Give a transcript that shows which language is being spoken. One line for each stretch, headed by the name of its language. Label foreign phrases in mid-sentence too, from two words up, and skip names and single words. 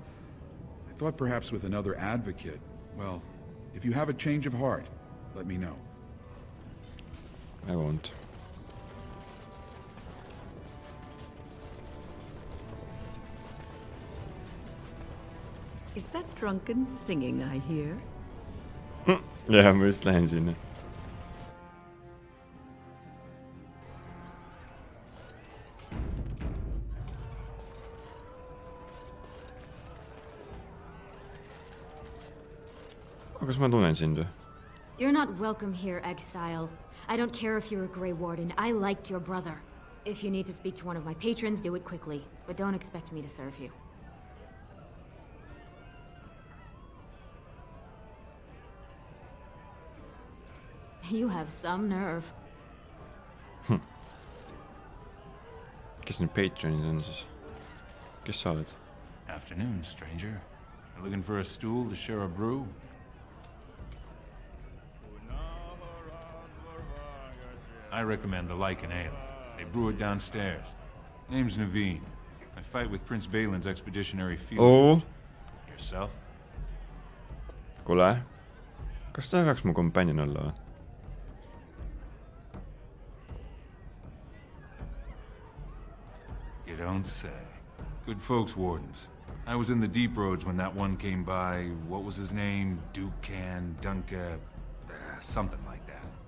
English: I thought perhaps with another advocate. Well, if you have a change of heart, let me know. I won't. Is that drunken singing I hear?
Estonian: jah, ma just lähen sinna. Kas ma tunnen sind või?
English: You're not welcome here, exile. I don't care if you're a Grey Warden. I liked your brother. If you need to speak to one of my patrons, do it quickly. But don't expect me to serve you. You have some nerve.
Estonian: Kes need patronid on siis? Kes sa oled?
English: Afternoon, stranger. You looking for a stool to share a brew? I recommend the Lycan Ale. They brew it downstairs. Name's Naveen. I fight with Prince Balin's expeditionary field. Oh. Yourself?
Estonian: Kuule, kas sa saaks mu companion olla või?
English: You don't say. Good folks, Wardens. I was in the deep roads when that one came by. What was his name? Dukan, Dunka, something like that.